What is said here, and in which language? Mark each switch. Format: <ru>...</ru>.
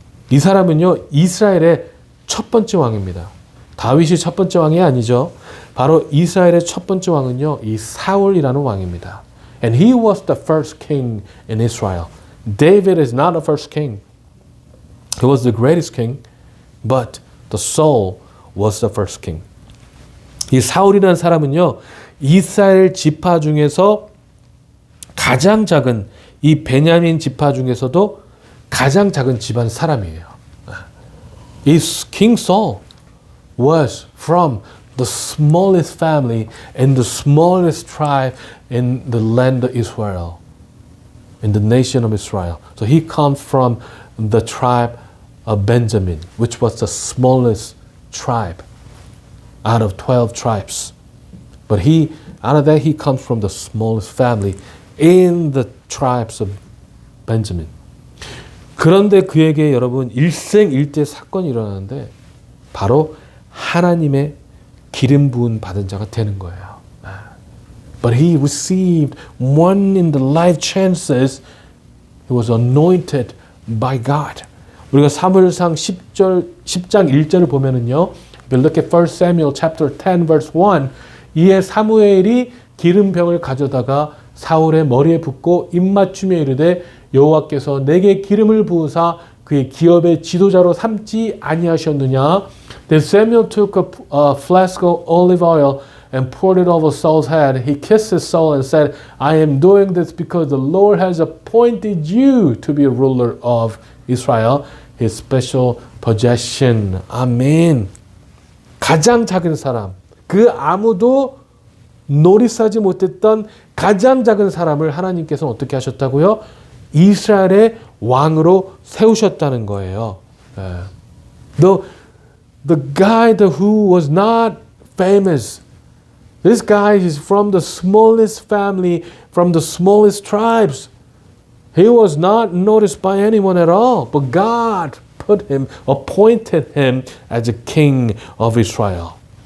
<ko>이 사람은요, 이스라엘의 첫 번째 왕입니다. 다윗이 첫 번째 왕이 아니죠. 바로 이스라엘의 첫 번째 왕은요, 이 사울이라는 왕입니다.</ko> <en>And he was the first king in Israel. David is not the first king. He was the greatest king, but the Saul was the first king.</en> <ko>이 사울이라는 사람은요, 이스라엘 지파 중에서 가장 작은 이 베냐민 지파 중에서도 가장 작은 집안 사람이에요.</ko> <en>이 King Saul was from the smallest family and the smallest tribe in the land of Israel, in the nation of Israel. So he comes from the tribe of Benjamin, which was the smallest tribe out of 12 tribes. But out of that, he comes from the smallest family in the tribes of Benjamin.</en> <ko>그런데 그에게 여러분 일생일대 사건이 일어나는데 바로 하나님의 기름 부은 받은 자가 되는 거예요.</ko> <en>But he received one in the life chances. He was anointed by God.</en> <ko>우리가 사무엘상 10장 1절을 보면은요.</ko> <en>If you look at 1 Samuel chapter 10 verse 1,</en> <ko>이에 사무엘이 기름병을 가져다가 사울의 머리에 붓고 입맞춤에 이르되 여호와께서 내게 기름을 부으사 그의 기업의 지도자로 삼지 아니하셨느냐.</ko> <en>Then Samuel took a flask of olive oil and poured it over Saul's head. He kissed his soul and said, I am doing this because the Lord has appointed you to be a ruler of Israel, his special possession.</en> <ko>아멘. 가장 작은 사람, 그 아무도 노리싸지 못했던 가장 작은 사람을 하나님께서는 어떻게 하셨다고요? 이스라엘의 왕으로 세우셨다는 거예요.</ko> <en>The guy who was not famous, this guy is from the smallest family, from the smallest tribes. He was not noticed by anyone at all, but God appointed him as a king of Israel.</en>